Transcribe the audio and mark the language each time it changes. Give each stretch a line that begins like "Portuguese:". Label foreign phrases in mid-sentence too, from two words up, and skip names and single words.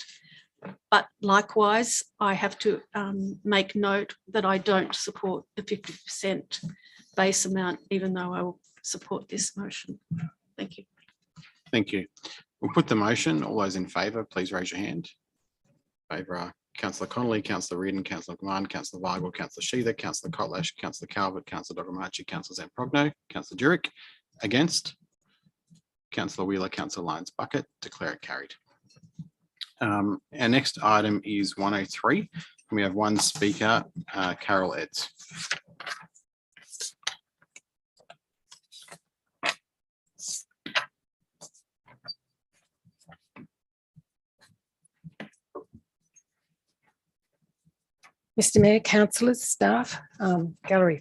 English: But likewise, I have to make note that I don't support the 50% base amount, even though I will support this motion. Thank you. Thank you. We'll put the motion. All those in favour, please raise your hand. Favour are Councillor Connolly, Councillor Reardon, Councillor Gman, Councillor Weigel, Councillor Sheether, Councillor Kotlash, Councillor Calvert, Councillor Dogamachi, Councillor Zamprogno, Councillor Jurek. Against? Councillor Wheeler, Councillor Lyons Bucket. Declare it carried. Our next item is 103. We have one speaker, Carol Edds. Mr Mayor, councillors, staff, gallery.